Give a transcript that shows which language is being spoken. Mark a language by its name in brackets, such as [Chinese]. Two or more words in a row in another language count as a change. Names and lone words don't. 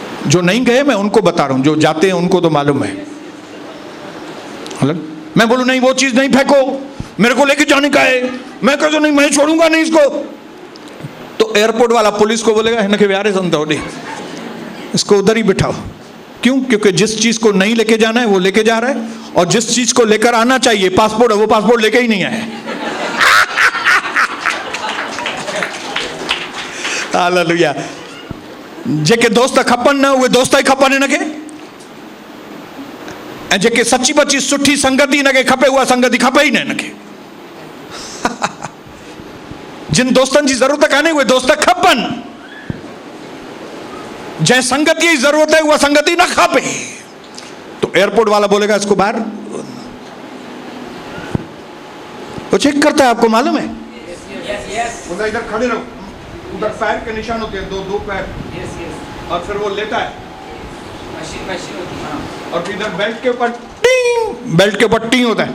[Hindi] जो नहीं गए मैं उनको बता रहा हूं, जो जाते हैं उनको तो मालूम है। मैं बोलूं नहीं वो चीज नहीं फेंको, मेरे को लेके जाने का है, मैं कहता नहीं मैं छोड़ूंगा नहीं इसको, तो एयरपोर्ट वाला पुलिस को बोलेगा इनके प्यारे संतोड़े इसको उधर ही बिठाओ। क्यों? क्योंकि जिस चीज को नहीं लेके जाना है वो लेके जा रहा है, और जिस चीज को लेकर आना चाहिए पासपोर्ट है वो पासपोर्ट लेके ही नहीं आया। हालेलुया। [Sindhi] जेके दोस्त खपन न उहे दोस्त ही खपन इनके, ऐं जेके सची बची सुठी संगति इनके खपे उहा संगति खपे ही न इनके। जिन दोस्तनि जी ज़रूरत कान्हे उहे दोस्त खपन, जंहिं संगति [Hindi] की जरूरत है वह [Sindhi] संगति न खपे। [Hindi] तो एयरपोर्ट वाला बोलेगा इसको बाहर, वो चेक करता है, आपको मालूम है। बोला इधर खड़े रहो, उधर पैर के निशान होते हैं, दो पैर, और फिर वो लेता है मशीन होती है, और फिर इधर बेल्ट के ऊपर टिंग, बेल्ट के ऊपर टिंग होता है।